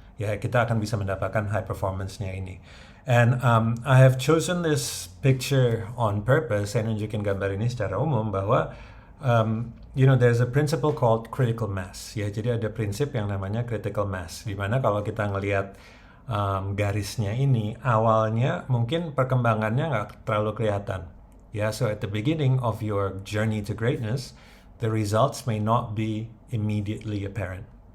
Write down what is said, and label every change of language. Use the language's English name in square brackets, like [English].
[Indonesian] Ya, kita akan bisa mendapatkan high performance-nya ini. [English] And I have chosen this picture on purpose. [Indonesian] Saya nunjukin gambar ini secara umum bahwa [English] there's a principle called critical mass. [Indonesian] Ya, jadi ada prinsip yang namanya critical mass, di mana kalau kita ngelihat garisnya ini, awalnya mungkin perkembangannya nggak terlalu kelihatan. [English] Ya, so at the beginning of your journey to greatness, the results may not be immediately apparent.